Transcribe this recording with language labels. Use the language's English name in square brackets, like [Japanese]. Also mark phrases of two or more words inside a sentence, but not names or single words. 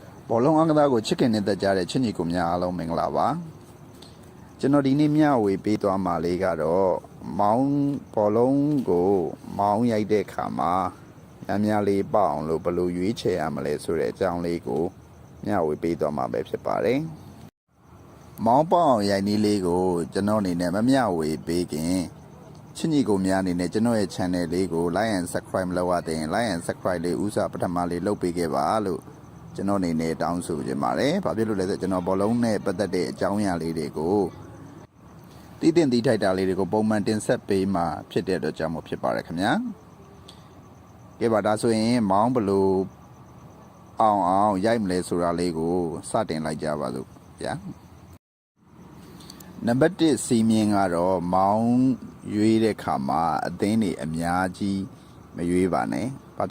[Burmese] ဘောလုံးအားကစားကိုချစ်ခင်နေတဲ့ကြတဲ့ချစ်ညီကိုများအားလုံးမင်္ဂလာပါကျွန်တော်ဒီနေ့မျှဝေပေးသွားမှာလေးကတော့မောင်းဘောလုံးကိုမောင်းရိုက်တဲ့ခါမှာများလေးပေါအောင်လို့ဘယ်လိုရွေးချယ်ရမလဲဆိုတဲ့အကြောင်းလေးကိုမျှဝေပေးသွားမှာပဲဖြစ်ပါတယ်မောင်းပေါအောင်ရိုက်နည်းလေးကိုကျွန်တော်အနေနဲ့မမျှဝေပေးခင်ချစ်ညီကိုများအနေနဲ့ကျွန်တော် ရဲ့ channel လေးကို [English] like and subscribe [Burmese] မလုပ်ရသေးရင် [English] like and subscribe [Burmese] လေးဥစားပထမလေးလုပ်ပေးခဲ့ပါလို့ကျွန်တော်အနေနဲ့တောင်းဆိုချင်ပါတယ်။ဘာဖြစ်လို့လဲဆိုတော့ကျွန်တော်ဘောလုံးနဲ့ပတ်သက်တဲ့အကြောင်းအရာလေးတွေကိုတည်တင်ထိုက်တာလေးတွေကိုပုံမှန်တင်ဆက်ပေးမှဖြစ်တဲ့အတွက်ကြောင့်မို့ ဖြစ်ပါတယ်ခင်ဗျာ။ကဲပါဒါဆိုရင်မောင်းဘလို့အောင်ရိုက်မလဲဆိုတာလေးကိုစတင်လိုက်ကြပါစို့ဗျာ။နံပါတ်1စီမင်းကတော့မောင်းရွေးတဲ့ခါမှာအသင်းတွေအများကြီးမရွေးပါနဲ့။ဘာ